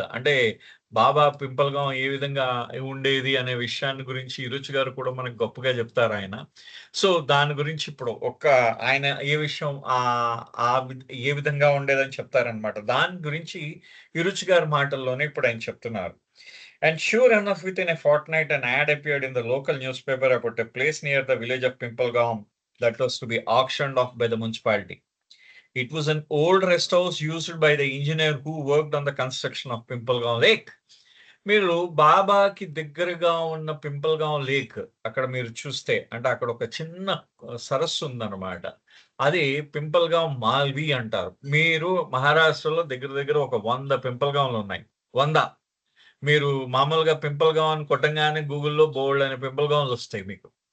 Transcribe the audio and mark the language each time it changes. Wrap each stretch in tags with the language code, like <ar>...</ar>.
<te>అంటే బాబా పింపల్గాం ఏ విధంగా ఉండేది అనే విషయాన్ని గురించి ఇరుచి గారు కూడా మనకు గొప్పగా చెప్తారాయన. సో, దాని గురించి ఇప్పుడు ఆయన ఏ విషయం ఏ విధంగా ఉండేదని చెప్తారనమాట. దాని గురించి ఇరుచి గారి మాటల్లోనే ఇప్పుడు ఆయన చెప్తున్నారు.</te> <en>And sure enough, within a fortnight, an ad appeared in the local newspaper about a place near the village of Pimpalgaon that was to be auctioned off by the municipality. It was an old rest house used by the engineer who worked on the construction of Pimpalgaon Lake.</en> <te>మీరు బాబాకి దగ్గరగా ఉన్న పింపల్గాం lake అక్కడ మీరు చూస్తే అంటే అక్కడ ఒక చిన్న సరస్సు ఉందన్నమాట. అది పింపల్గాం మాల్వీ అంటారు. మీరు మహారాష్ట్రలో దగ్గర ఒక 100 పింపల్గాంలు ఉన్నాయి. 100 మీరు మామూలుగా పింపల్గాం అని కొట్టంగానే గూగుల్‌లో బోలెడన్ని పింపల్గాంలు వస్తాయి మీకు.</te>